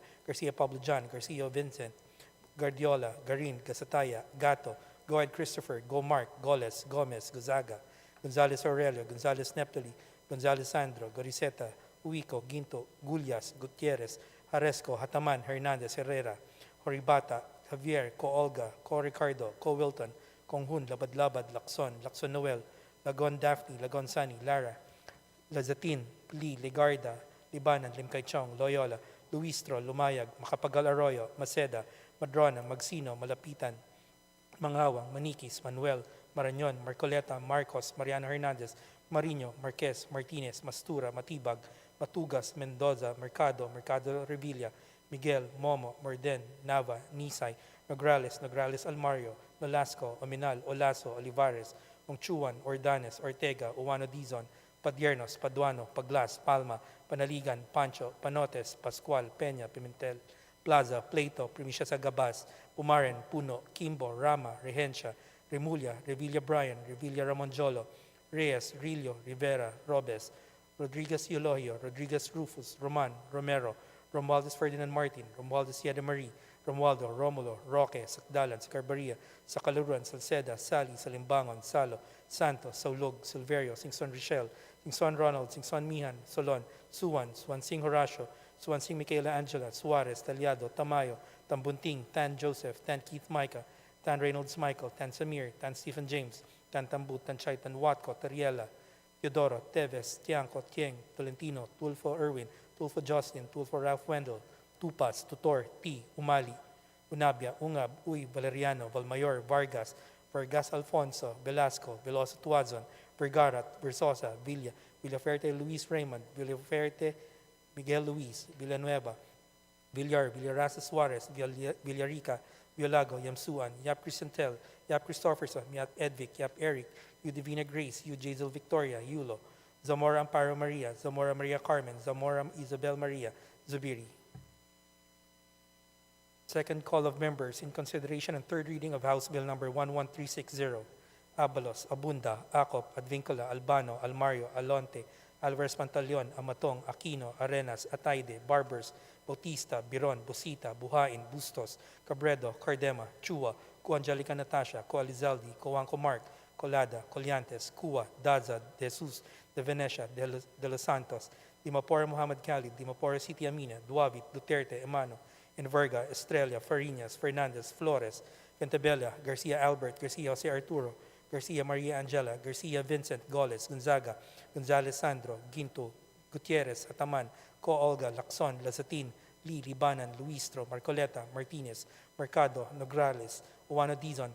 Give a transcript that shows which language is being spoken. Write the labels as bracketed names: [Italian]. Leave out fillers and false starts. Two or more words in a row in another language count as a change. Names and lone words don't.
[English] Garcia Pablo John, Garcia Vincent, Guardiola, Garin, Gasataya, Gato, Goed Christopher, Gomark, Goles, Gomez, Gonzaga, Gonzales Aurelio, Gonzales Neptali, Gonzales Sandro, Goriseta, Uico, Ginto, Gullias, Gutierrez, Haresco, Hataman, Hernandez, Herrera, Horibata, Javier, Co Olga, Co Ricardo, Co Wilton, Konghun, Labad-Labad, Lacson, Lacson Noel, Lagon Daphne, Lagon Sani, Lara, Lazatin, Lee, Legarda, Libanan, Limcaychong, Loyola, Luistro, Lumayag, Macapagal Arroyo, Maceda, Madrona, Magsino, Malapitan, Mangawang, Maniquis, Manuel, Marañon, Marcoleta, Marcos, Mariano Hernandez, Marino, Marquez, Martinez, Mastura, Matibag, Matugas, Mendoza, Mercado, Mercado Revilla, Miguel, Momo, Morden, Nava, Nisay, Nograles, Nograles Almario, Nolasco, Ominal, Olaso, Olivares, Ongchuan, Ordanes, Ortega, Uwano Dizon, Padiernos, Paduano, Paglas, Palma, Panaligan, Pancho, Panotes, Pascual, Peña, Pimentel, Plaza, Plato, Primicia Sagabas, Pumaren, Puno, Kimbo, Rama, Regencia, Remulla, Revilla Brian, Revilla Ramonjolo, Reyes, Rillo, Rivera, Robes, Rodriguez Eulogio, Rodriguez Rufus, Roman, Romero, Romualdez Ferdinand Martin, Romualdez Yada Marie, Romualdo, Romulo, Roque, Sakdalan, Sacarbaria, Sakaluruan, Salceda, Sali, Salimbangon, Salo, Santos, Saulog, Silverio, Singson Richel, Singson Ronald, Singson Mihan, Solon, Suwan, Suwansing Horacio, Suwansing Michaela Angela, Suarez, Talyado, Tamayo, Tambunting, Tan Joseph, Tan Keith Micah, Tan Reynolds Michael, Tan Samir, Tan Stephen James, Tan Tambut, Tan Chay, Tan Watco, Tariela, Teodoro, Teves, Tiangco, Tieng, Tolentino, Tulfo Erwin, Tulfo Justin, Tulfo Ralph Wendell, Tupas, Tutor, T, Umali, Unabia, Ungab, Uy, Valeriano, Valmayor, Vargas, Vargas Alfonso, Velasco, Veloso Tuazon, Vergara, Versosa, Villa, Villaferte Luis Raymond, Villaferte Miguel Luis, Villanueva, Villar, Villarasa Suarez, Villarica, Violago, Yamsuan, Yap Crisantel, Yap Christopherson, Yap Edvic, Yap Eric, U Divina Grace, U Jazel Victoria, Yulo, Zamora Amparo Maria, Zamora Maria Carmen, Zamora Isabel Maria, Zubiri. Second call of members in consideration and third reading of House Bill number 11360. Abalos, Abunda, Acop, Advincula, Albano, Almario, Alonte, Alvarez Pantaleon, Amatong, Aquino, Arenas, Ataide, Barbers, Bautista, Biron, Busita, Buhain, Bustos, Cabredo, Cardema, Chua, Angelica Natasha, Coalizaldi, Coanco Mark, Colada, Colyantes, Cua, Daza, De Jesus, De Venecia, De Los Santos, Dimapora Muhammad Khalid, Dimapora City Amina, Duavit, Duterte, Emano, Enverga, Estrella, Farinas, Fernandez, Flores, Ventabella, Garcia Albert, Garcia Jose Arturo, Garcia Maria Angela, Garcia Vincent, Goles, Gonzaga, Gonzales Sandro, Ginto, Gutierrez, Ataman, Co Olga, Lacson, Lazatin, Lee, Libanan, Luistro, Marcoleta, Martinez, Mercado, Nograles, Uwano Dizon,